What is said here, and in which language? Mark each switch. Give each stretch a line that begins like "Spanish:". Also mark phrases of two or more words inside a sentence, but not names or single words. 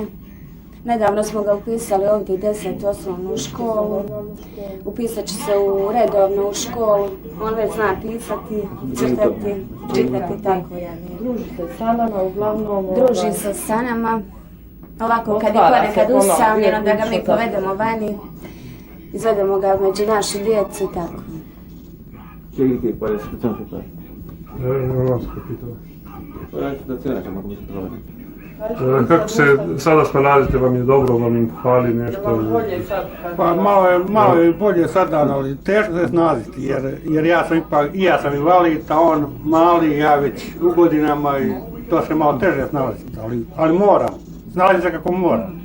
Bosnian: Nedavno smo ga upisali ovdje u 10. osnovnu školu, upisat će se redovno u školu, on već zna pisati, čitati tako ja ne. Druži se sa nama, uglavnom... Druži se sa nama, ovako kad je ponekad usamljen, onda ga mi povedemo vani, izvedemo ga među našu djecu i tako.
Italian: Qual è la situazione che fa? Non ho capito. Qual è la situazione, diciamo, come si trova?
Bosnian: Kako se sada snalazite, vam je dobro, vam im fali nešto? Pa malo je bolje sada, ali teško se snalaziti, jer ja sam invalid, a on mali, ja već u godinama i to se malo teže snalaziti, ali moram, snalazim se kako moram.